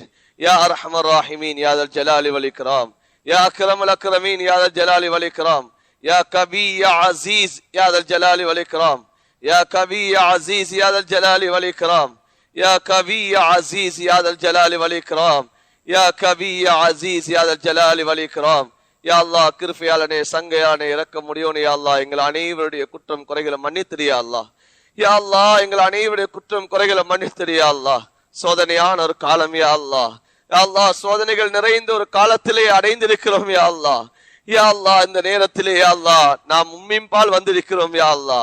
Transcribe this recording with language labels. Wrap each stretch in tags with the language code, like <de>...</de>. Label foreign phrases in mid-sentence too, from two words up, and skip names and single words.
<ar>يا أرحم الراحمين يا ذا الجلال والإكرام. يا أكرم الأكرمين يا ذا الجلال والإكرام. يا كبي يا عزيز يا ذا الجلال والإكرام. يا كبي يا عزيز يا ذا الجلال والإكرام. يا كبي يا عزيز يا ذا الجلال والإكرام. يا كبي يا عزيز يا ذا الجلال والإكرام. يا الله</ar> <ta>கிருபையாளனே சங்கையானே இரக்கம் முடியோனே</ta> <ar>يا الله</ar> <ta>எங்கள் அனைவருடைய குற்றம் குறைகளை மன்னித்திரு</ta> <ar>يا الله. يا الله</ar> <ta>எங்கள் அனைவருடைய குற்றம் குறைகளை மன்னித்திரு</ta> <ar>يا الله.</ar> <ta>சோதனையான ஒரு காலம்</ta> <ar>يا الله. يا الله</ar> <ta>சோதனைகள் நிறைந்த ஒரு காலத்திலே அடைந்திருக்கிறோம்</ta> <ar>يا الله. يا الله</ar> <ta>இந்த நேரத்திலே</ta> <ar>يا الله</ar> <ta>நாம் உம்மின்பால் வந்திருக்கிறோம்</ta> <ar>يا الله.</ar>